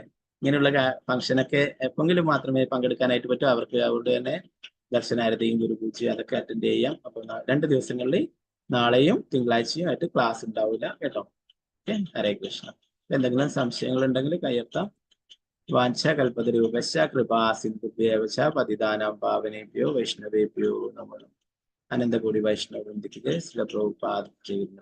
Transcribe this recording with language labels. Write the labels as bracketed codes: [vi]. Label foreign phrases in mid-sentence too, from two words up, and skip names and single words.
[ml] ഇങ്ങനെയുള്ള ഫംഗ്ഷനൊക്കെ എപ്പോഴെങ്കിലും മാത്രമേ പങ്കെടുക്കാനായിട്ട് പറ്റൂ. അവർക്ക് അവരുടെ തന്നെ ദർശനാരതിയും ഗുരുപൂജയും അതൊക്കെ അറ്റൻഡ് ചെയ്യാം. അപ്പൊ 2 ദിവസങ്ങളിൽ നാളെയും തിങ്കളാഴ്ചയും ആയിട്ട് ക്ലാസ് ഉണ്ടാവില്ല കേട്ടോ. ഓക്കെ, [sa] हरे कृष्ण. [ml] എന്തെങ്കിലും സംശയങ്ങൾ ഉണ്ടെങ്കിൽ കയ്യെത്താം. [sa] वाञ्चकल्पतरूपश्च कृपा सिन्धुभ्येव च पतितानां पावनेभ्यो वैष्णवेभ्यो नमो नमः. [ml] അനന്തകോടി വൈഷ്ണവ വൃന്ദിക്ക് ജയ്. ശ്രീ പ്രഭുപാദ്.